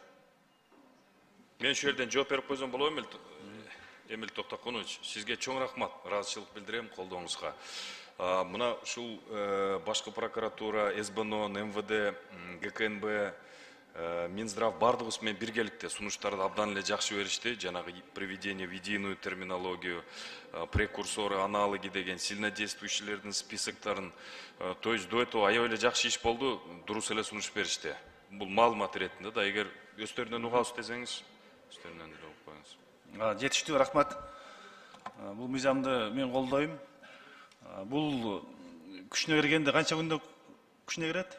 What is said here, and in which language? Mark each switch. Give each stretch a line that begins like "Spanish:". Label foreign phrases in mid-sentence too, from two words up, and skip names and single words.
Kyrgyz: Мен ушул жерден жооп берип койсом болобу? Эмил Токтокунович, сизге чоң рахмат, ыраазычылык билдирем колдооңузга. Мына ушул башкы прокуратура, СБН, МВД, ГКНБ, Минздрав бардыгыбыз менен биргеликте сунуштарды абдан эле жакшы беришти.
Russian: Жанагы приведение в единую терминологию, прекурсоры, аналоги
Kyrgyz: деген сильнодействующийлердин списоктарын.
Russian: То есть до этого
Kyrgyz: аябай эле жакшы иш болду, дурус эле сунуш беришти. Бул маалымат иретинде да, эгер өздөрүнөн угабыз десеңиз, өздөрүнөн эле угуп коюңуз. Жетиштүү, рахмат. Бул мыйзамды мен колдойм. Бул күчүнө киргенде канча күндө күчүнө кирет?